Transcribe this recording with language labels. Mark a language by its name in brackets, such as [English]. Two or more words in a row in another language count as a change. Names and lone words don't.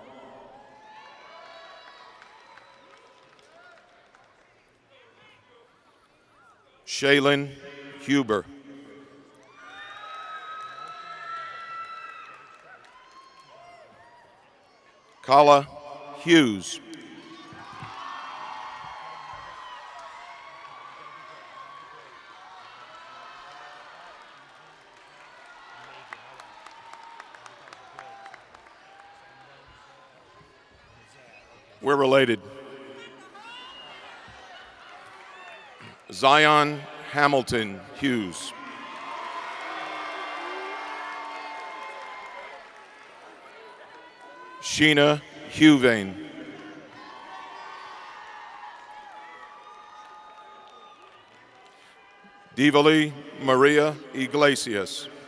[English] Shaylin Huber. Kala Hughes. We're related. Zion Hamilton Hughes. Sheena Huvane. Divali Maria Iglesias.